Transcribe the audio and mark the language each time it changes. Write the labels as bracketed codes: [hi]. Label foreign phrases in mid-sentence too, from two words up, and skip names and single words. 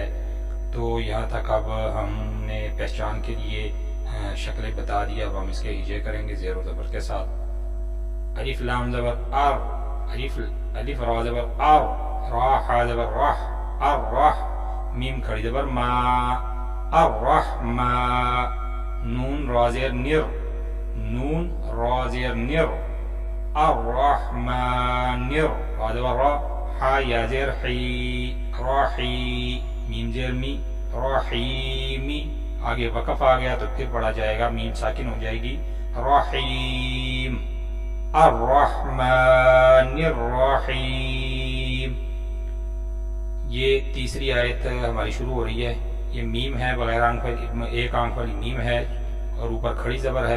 [ur] تو یہاں تک اب ہم نے پہچان کے لیے شکلیں بتا دیا. اب ہم اس کے ہجے کریں گے زیر و زبر کے ساتھ. الف لام زبر ار، الف را زبر ار، را ہا زبر رح، الرح. میم کھڑی زبر ما، الرحما. نون را زیر نر، نون را زیر نر، الرحمن. را زبر را، ہا یا زیر حی، راحی. میم زیر می، رحیمی. آگے وقف آ گیا تو پھر پڑھا جائے گا، میم ساکن ہو جائے گی، رحیم. [ar] الرحمن الرحیم. [ur] یہ تیسری آیت ہماری شروع ہو رہی ہے. یہ میم ہے بغیر آنکھ والی، ایک آنکھ والی میم ہے اور اوپر کھڑی زبر ہے.